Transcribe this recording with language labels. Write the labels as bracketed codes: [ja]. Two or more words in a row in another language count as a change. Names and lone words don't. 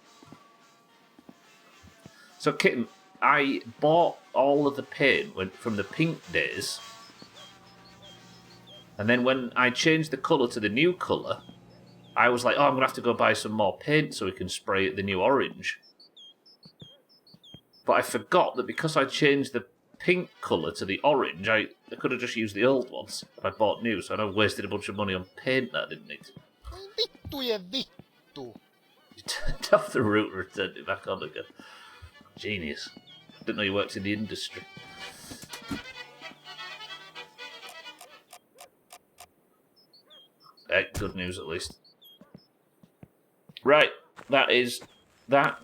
[en] So, Kitten, I bought all of the paint from the pink days, and then when I changed the colour to the new colour, I was like, oh, I'm going to have to go buy some more paint so we can spray it the new orange. But I forgot that because I changed the pink colour to the orange, I could have just used the old ones. I bought new, so I wasted a bunch of money on paint that I didn't need to. [fi] Vittu ja vittu. [en] You turned off the router and turned it back on again. Genius. Didn't know you worked in the industry. Hey, good news at least. Right, that is that.